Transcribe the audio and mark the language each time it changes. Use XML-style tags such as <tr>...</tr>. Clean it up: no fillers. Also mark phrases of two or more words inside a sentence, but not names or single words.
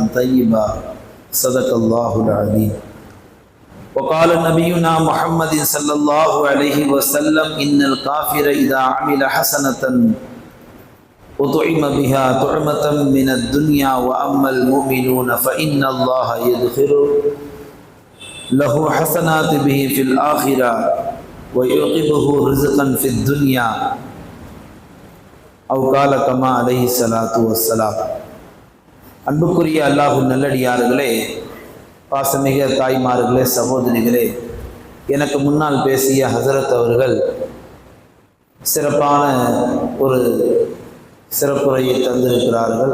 <ar>طيبة صدق الله العظيم وقال نبينا محمد صلى الله عليه وسلم إن الكافر إذا عمل حسنة أطعم بها طعمة من الدنيا وأما المؤمنون فإن الله يدخر له حسنات به في الآخرة ويعقبه رزقا في الدنيا أو قال كما عليه الصلاة والسلام.</ar> <ta>அன்புக்குரிய அல்லாஹ்வின் நல்லடியார்களே, பாசமிக தாய்மார்களே, சகோதரிகளே, எனக்கு முன்னால் பேசிய ஹஸரத் அவர்கள் சிறப்பான ஒரு சிறப்புரையை தந்திருக்கிறார்கள்.</ta>